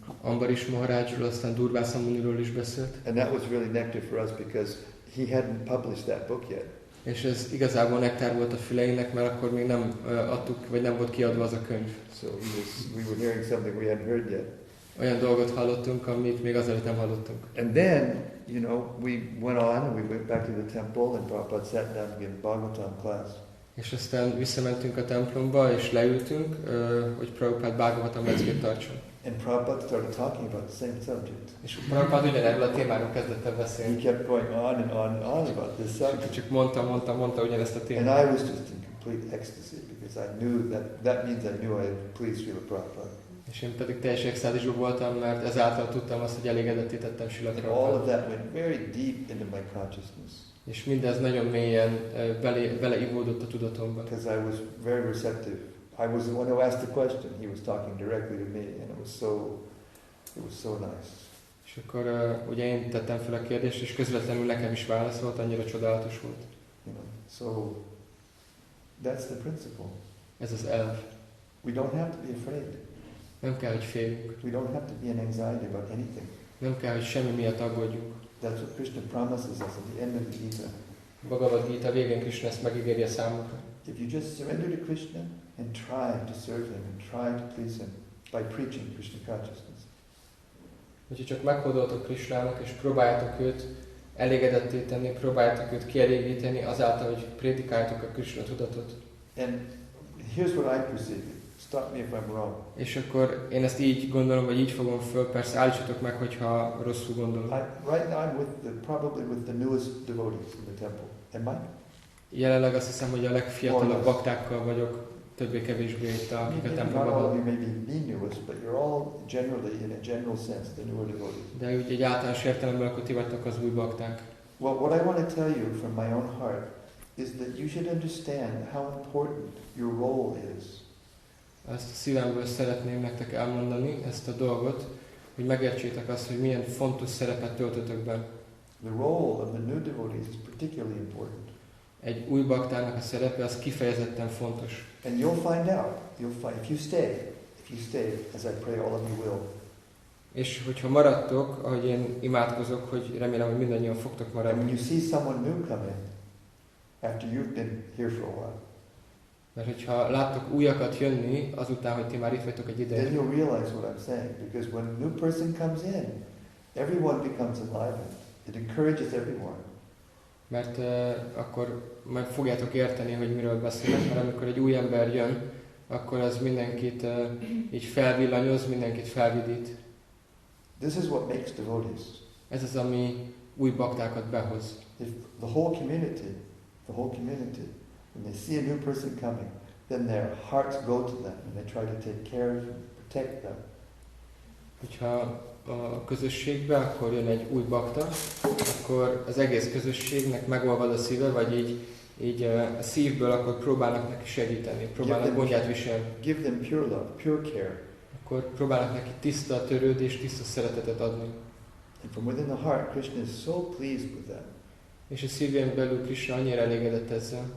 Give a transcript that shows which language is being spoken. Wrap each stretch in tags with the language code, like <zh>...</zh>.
<hu>Ambarish Maharajról, aztán Durvasa Muniról is beszélt.</hu> <en>And that was really nectar for us because he hadn't published that book yet.</en> <hu>És ez igazából nektár volt a füleinek, mert akkor még nem adtuk, vagy nem volt kiadva az a könyv.</hu> <en>So we were hearing something we hadn't heard yet.</en> <hu>Olyan dolgot hallottunk, amit még azelőtt nem hallottunk.</hu> <en>And then, we went on and we went back to the temple and Prabhupada sat down to give Bhagavatam class.</en> <hu>És aztán visszamentünk a templomba, és leültünk, hogy Prabhupada Bhagavatam leckét tartson.</hu> <en>And Prabhupada started talking about the same subject.</en> <hu>És Prabhupada ugyanerről a témáról kezdett el beszélni.</hu> <en>He kept going on and on and on about this subject.</en> <hu>Csak mondta ugyanezt a témát.</hu> <en>And I was just in complete ecstasy because I knew that means I knew I had pleased Srila Prabhupada.</en> <hu>És én pedig teljes extázisban voltam, mert ezáltal tudtam azt, hogy elégedetté tettem Srila</hu> <en>And all of</en> <hu>Prabhupádot.</hu> <en>that went very deep into my consciousness.</en> <hu>És mindez nagyon mélyen beleivódott a tudatomba.</hu> <en>Because I was very receptive. I was the one who asked the question. He was talking directly to me, and it was so nice.</en> <hu>És akkor ugye én tettem fel a kérdést, és közvetlenül nekem is válaszolt, annyira csodálatos volt.</hu> <en>So that's the principle.</en> <hu>Ez az elv.</hu> <en>We don't have to be afraid.</en> <hu>Nem kell, hogy féljünk.</hu> <en>We don't have to be in anxiety about anything.</en> <hu>Nem kell, hogy semmi miatt aggódjunk.</hu> <en>That's what Krishna promises us at the end of the Gita.</en> <hu>Bhagavad Gita végén Krishna ezt megígéri a számunkra.</hu> <en>If you just surrender to Krishna and try to serve him and try to please him by preaching Krishna consciousness.</en> <hu>Úgyhogy csak meghódoltok Krishnának, és próbáljátok őt elégedetté tenni, próbáljátok őt kielégíteni azáltal, hogy prédikáljátok a Krishna tudatot.</hu> <en>And here's what I perceive. Stop me if I'm wrong.</en> <hu>És akkor én ezt így gondolom, vagy így fogom föl, persze állítsatok meg, hogyha rosszul gondolom.</hu> <en>Right now I'm probably with the newest devotees in the temple. Am I?</en> <hu>Jelenleg azt hiszem, hogy a legfiatalabb baktákkal vagyok, többé-kevésbé itt, akik a</hu> <en>Not</en> <hu>templomban</hu> <en>all of</en> <hu>vannak.</hu> <en>you may be the newest, but you're all generally, in a general sense, the newer devotees.</en> <hu>De úgy egy általános értelemben akkor ti vagytok az új bakták.</hu> <en>Well, what I want to tell you from my own heart is that you should understand how important your role is.</en> <hu>Ezt a szívemből szeretném nektek elmondani, ezt a dolgot, hogy megértsétek azt, hogy milyen fontos szerepet töltötök be.</hu> <en>The role of the new devotees is particularly important.</en> <hu>Egy új baktának a szerepe az kifejezetten fontos.</hu> <en>And you'll find out. If you stay, as I pray all of you will.</en> <hu>És hogyha maradtok, ahogy én imádkozok, hogy remélem, hogy mindannyian fogtok</hu> <en>And</en> <hu>maradni.</hu> <en>when you see someone new come in, after you've been here for a while,</en> <hu>Mert hogyha láttok újakat jönni, azután, hogy ti már itt vagytok egy</hu> <en>then</en> <hu>ideig,</hu> <en>you'll realize what I'm saying. Because when a new person comes in, everyone becomes enlivened. It encourages everyone.</en> <hu>mert akkor majd fogjátok érteni, hogy miről beszélek, mert amikor egy új ember jön, akkor az mindenkit így felvillanyoz, mindenkit felvidít.</hu> <en>This is what makes devotees.</en> <hu>Ez az, ami új baktákat behoz.</hu> <en>If the whole community, when they see a new person coming, then their hearts go to them and they try to take care of them, protect them.</en> <hu>Hogyha a közösségbe, akkor jön egy új bakta, akkor az egész közösségnek megolvad a szíve, vagy így a szívből akkor próbálnak neki segíteni, próbálnak gondját viselni.</hu> <en>Give them pure love, pure care.</en> <hu>Akkor próbálnak neki tiszta törődést, tiszta szeretetet adni.</hu> <en>And from within the heart, Krishna is so pleased with that,</en> <hu>És a szívén belül Krishna annyira elégedett ezzel,</hu>